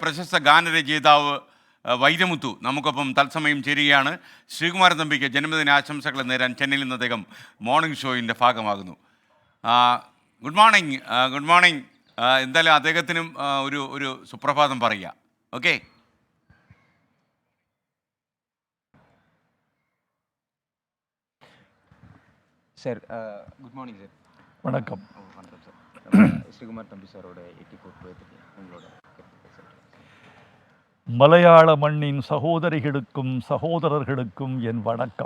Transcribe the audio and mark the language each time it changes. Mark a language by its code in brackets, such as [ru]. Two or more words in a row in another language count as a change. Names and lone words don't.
[ml] പ്രശസ്ത ഗാനരചയിതാവ് വൈരമുത്തു നമുക്കൊപ്പം തത്സമയം ചേരുകയാണ്. ശ്രീകുമാരൻ തമ്പിക്ക് ജന്മദിന ആശംസകൾ നേരാൻ ചെന്നൈയിൽ നിന്ന് അദ്ദേഹം മോർണിംഗ് ഷോയിൻ്റെ ഭാഗമാകുന്നു. [en] Good morning. Good morning. [ml] എന്തായാലും അദ്ദേഹത്തിനും ഒരു സുപ്രഭാതം പറയുക. ഓക്കെ. [ta] சார் [en] good morning [ta] சார். வணக்கம். வணக்கம் சார். ஸ்ரீகுமார் தம்பி சாரோட 84th பர்த்டே உங்களோட மலையாள மண்ணின் சகோதரிகளுக்கும் சகோதரர்களுக்கும் என் வணக்கம்.